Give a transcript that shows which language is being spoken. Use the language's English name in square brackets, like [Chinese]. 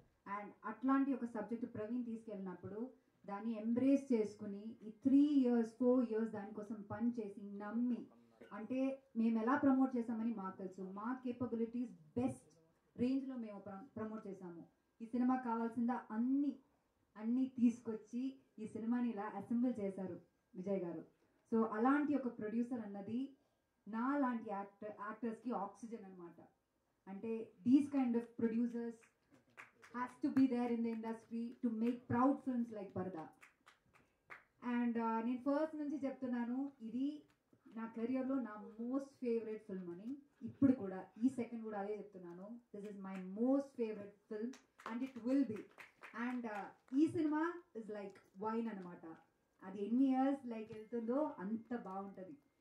[Telugu] And అట్లాంటి ఒక subject Praveen తీసుకెళ్ళినప్పుడు దాన్ని ఎంబ్రేస్ చేసుకుని ఈ 3 years 4 years దానికోసం పని చేసి నమ్మి, అంటే మేము ఎలా ప్రమోట్ చేసామని మాకు తెలుసు, మా కేపబిలిటీస్ బెస్ట్ రేంజ్లో మేము ప్రమోట్ చేసాము. ఈ సినిమా కావాల్సిందా అన్నీ తీసుకొచ్చి ఈ సినిమాని ఇలా అసెంబుల్ చేశారు విజయ్ గారు. సో అలాంటి ఒక ప్రొడ్యూసర్ అన్నది నా లాంటి యాక్టర్స్కి ఆక్సిజన్ అనమాట. అంటే [English] These kind of producers has to be there in the industry to make proud films like Parda. [Telugu] And నేను ఫస్ట్ నుంచి చెప్తున్నాను, ఇది నా కెరియర్లో నా మోస్ట్ ఫేవరెట్ ఫిల్మ్ అని. ఇప్పుడు కూడా ఈ సెకండ్ కూడా అదే చెప్తున్నాను, [English] This is my most favourite film and it will be. [Telugu] And ఈ సినిమా [English] is like wine [Telugu] అనమాట. అది ఎన్ని ఇయర్స్ లైక్ వెళ్తుందో అంత బాగుంటుంది.